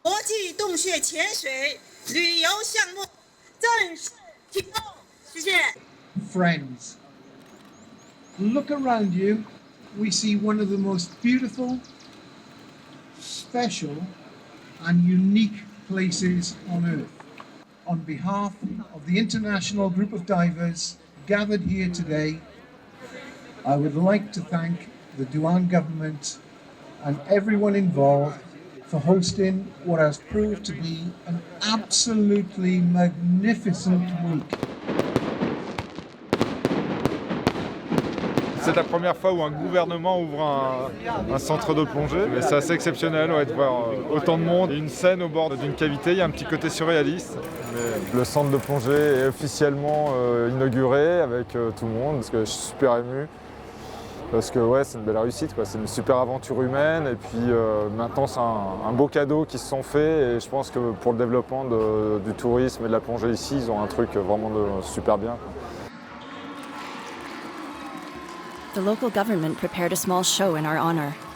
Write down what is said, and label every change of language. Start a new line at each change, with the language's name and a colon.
Chinese: 国际洞穴潜水旅游项目正式启动，谢谢。
English: Friends, look around you. We see one of the most beautiful, special, and unique places on Earth. On behalf of the international group of divers gathered here today, I would like to thank the Duan government and everyone involved for hosting what has proved to be an absolutely magnificent week.
French: C'est la première fois où un gouvernement ouvre un centre de plongée. Mais c'est assez exceptionnel de voir autant de monde. Une scène au bord d'une cavité, il y a un petit côté surréaliste. Mais le centre de plongée est officiellement inauguré avec tout le monde, parce que je suis super ému. Parce que ouais, c'est une belle réussite, quoi. C'est une super aventure humaine. Et puis maintenant, c'est un beau cadeau qui se sont faits. Et je pense que pour le développement du tourisme et de la plongée ici, ils ont un truc vraiment super bien, quoi.
English: The local government prepared a small show in our honor.